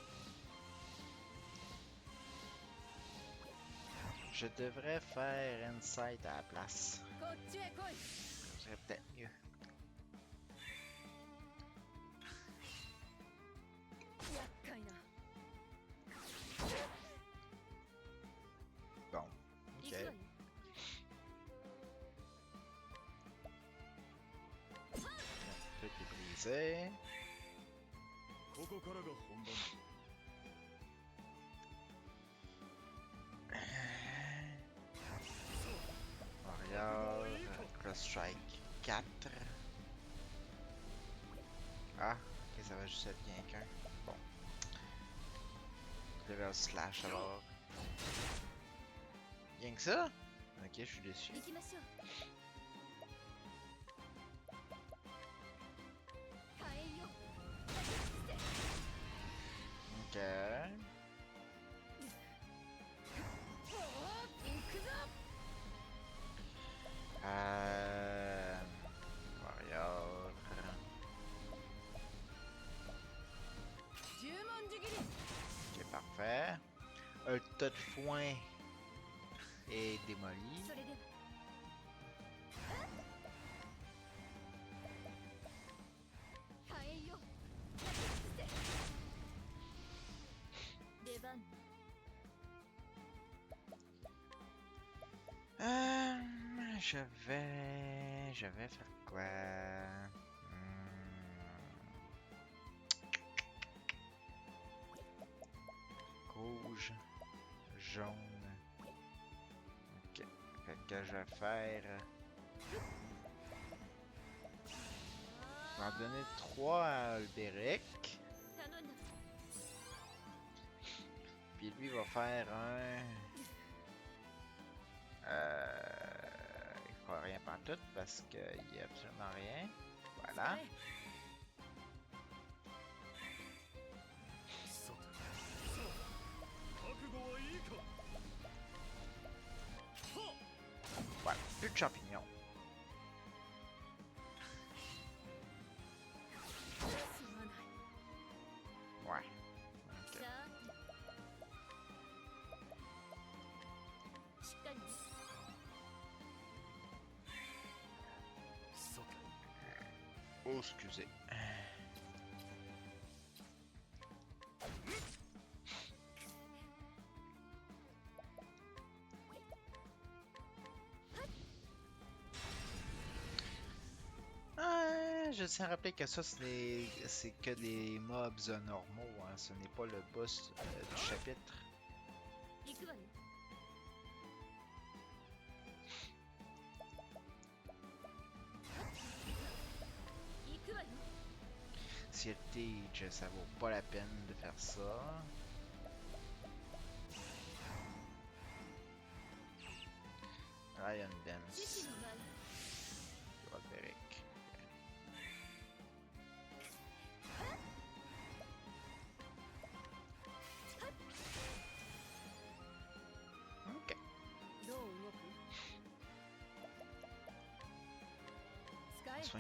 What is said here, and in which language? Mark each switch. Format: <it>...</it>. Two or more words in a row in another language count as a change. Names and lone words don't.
<fr>Je devrais faire Insight à la place.</fr> <ja>こっちへ来い。</ja> <fr>Ce serait peut-être mieux.</fr> <ja>厄介な。</ja> <fr>Bon.</fr> <ja>行くわ</ja> <fr>Ok.</fr> <ja>よ。</ja> <fr>Tout est brisé.</fr> <ja>ここからが本番。</ja> <fr>Warrior, Cross Strike 4. Ah, ok, ça va juste être bien qu'un. Bon. Level Slash alors. Bien que ça? Ok, je suis déçu.</fr> <ja>行きましょう。火炎よ。焼き尽くせ。</ja> <fr>Ok.</fr> <ja>行くぞ。</ja> <fr>Warrior.</fr> <ja>十文字切り。</ja> <fr>Ok, parfait. Un tas de foin est démoli.</fr> <ja>それでは。火炎よ。焼き尽くせ。出番。</ja> <fr>Je vais faire quoi? Rouge, jaune. Ok, fait que je vais faire. Je vais en donner 3 à Alberic.</fr> <ja>頼んだ。</ja> <fr>Puis lui va faire un. Il fera rien pantoute parce qu'il n'y a absolument rien. Voilà.</fr> <ja>さて覚悟はいいか。</ja> <fr>Voilà. Plus de champignons.</fr> <ja>すまない</ja> <fr>Ouais. Ok.</fr> <ja>さあしっかりねさて</ja> <fr>Oh, excusez. Je tiens à rappeler que ça, c'est que des mobs normaux, hein. Ce n'est pas le boss du chapitre.</fr> <ja>行くわよ行くわよ</ja> <fr>Si le Teach, ça vaut pas la peine de faire ça.</fr> <en>Lion</en> <ja>獅子</ja> <en>Dance.</en> <ja>の舞</ja> <fr>Roderick. Ok.</fr> <ja>どう動く使え</ja>